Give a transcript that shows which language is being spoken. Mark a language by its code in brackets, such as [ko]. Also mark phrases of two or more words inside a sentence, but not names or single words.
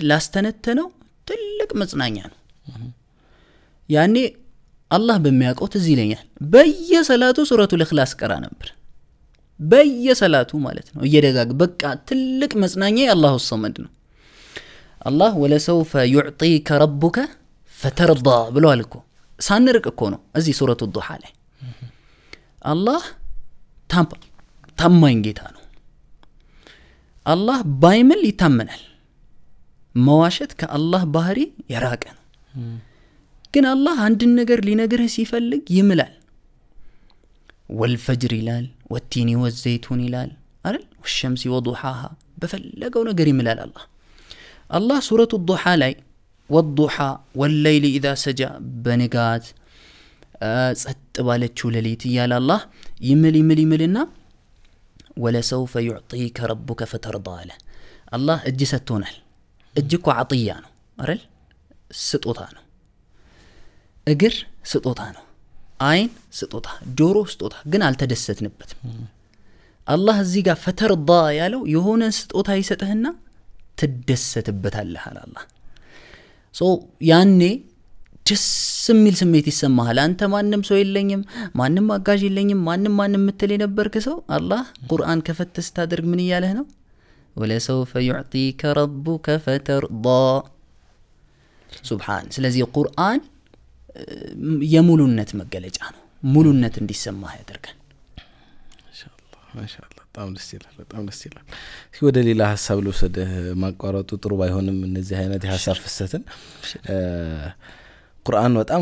[am] ላስተነተነው ትልቅ መጽናኛ ነው ያኔ አላህ በሚያውቀው ትዝ ይለኛል በየሰላቱ [ar] سورة الإخلاص [am] ቀራ ነበር በየሰላቱ ማለት ነው እየደጋግ በቃ ትልቅ መጽናኛ [ar] الله الصمد [am] ነው አላህ [ar] ولسوف يعطيك ربك فترضى [am] ብሏል እኮ ሳንርቅ እኮ ነው እዚህ [ar] سورة الضحى [am] ላይ አላህ ታማኝ ጌታ ነው አላህ ባይምል ይታመናል መዋሸት ከአላህ ባህሪ የራቀ ነው ግን አላህ አንድ ነገር ሊነግርህ ሲፈልግ ይምላል والفجر ይላል [ar] والتين والزيتون [am] ይላል አይደል [ar] والشمس وضحاها [am] በፈለገው ነገር ይምላል አላህ [ar] سورة الضحى [am] ላይ [ar] والضحى والليل اذا سجى [am] በንጋት ጸጥ ባለችው ሌሊት ይያል አላህ ይምልና [ar] ولسوف يعطيك ربك فترضى له الله [am] እጅ ሰጥቶናል እጅ እኮ عطيه ነው አይደል ስጦታ ነው እግር ስጦታ ነው አይን ስጦታ ጆሮ ስጦታ ግን አልተደሰትንበትም አላህ እዚህ ጋር ፈተርዳ ያለው የሆነ ስጦታ ይሰጥህና ትደሰትበታለህ አላህ ያኔ ደስ የሚል ስሜት ይሰማሃል አንተ ማንንም ሰው የለኝም ማንንም አጋዥ የለኝም ማንንም ምትል የነበርክ ሰው አላህ ቁርአን ከፈተስ ታደርግ ምን ይያለህ ነው [ar] ولسوف يعطيك ربك فترضى [am] ሱብሃን ስለዚህ ቁርአን የሙሉነት መገለጫ ነው ሙሉነት እንዲሰማህ ያደርጋል ማሻአላህ በጣም ደስ ይላል ወደ ሌላ ሐሳብ ልወሰደ ማቋረጡ ጥሩ ባይሆንም እነዚህ አይነት የሐሳብ ፍሰትን ቁርአን በጣም